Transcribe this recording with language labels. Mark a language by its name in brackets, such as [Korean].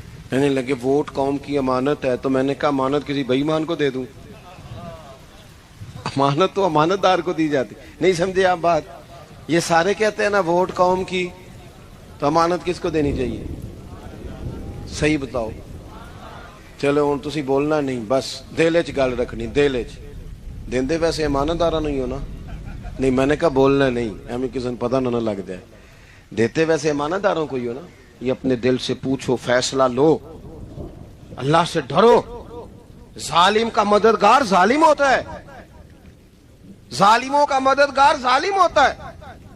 [Urdu] کہنے لگے ووٹ قوم کی امانت ہے. تو میں نے کہا امانت کسی بے ایمان کو دے دوں؟ امانت تو امانت دار کو دی جاتی. نہیں سمجھے آپ بات؟ یہ سارے کہتے ہیں نا ووٹ قوم کی, تو امانت کس کو دینی چاہیے؟ صحیح بتاؤ. [Punjabi] چلو ہوں تسی بولنا نہیں, بس دل وچ گل رکھنی, دل وچ. دیندے ویسے ایمانداراں نوں ہی ہو نا. [Urdu] نہیں میں نے کہا بولنا نہیں, ایویں کسی کو پتہ نہ لگ جائے. دیتے ویسے ایمانداروں کو ہی ہو نا. یہ اپنے دل سے پوچھو, فیصلہ لو, اللہ سے ڈرو. ظالم کا مددگار ظالم ہوتا ہے, ظالموں کا مددگار ظالم ہوتا ہے.